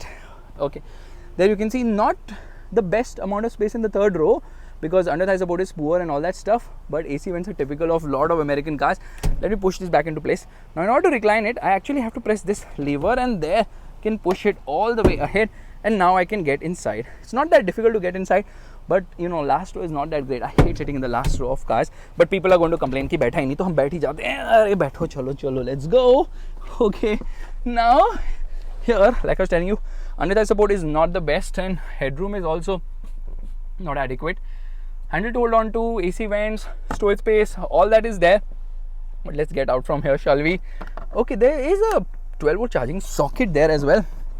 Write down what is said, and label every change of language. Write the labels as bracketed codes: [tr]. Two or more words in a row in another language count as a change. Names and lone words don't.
[en] Okay, there you can see not the best amount of space in the third row because under thigh support is poor and all that stuff, but AC vents are typical of a lot of American cars. Let me push this back into place. Now in order to recline it, I actually have to press this lever, and there can push it all the way ahead, and now I can get inside. It's not that difficult to get inside, but you know, last row is not that great. I hate sitting in the last row of cars, but people are going to complain [hi] कि बैठा ही नहीं, तो हम बैठ ही जाते हैं. अरे बैठो, चलो चलो, [en] let's go. Okay, now here, like I was telling you, under thigh support is not the best, and headroom is also not adequate. Handle to hold on to, AC vents, storage space, all that is there. But let's get out from here, shall we? Okay, there is a 12-volt charging socket there as well.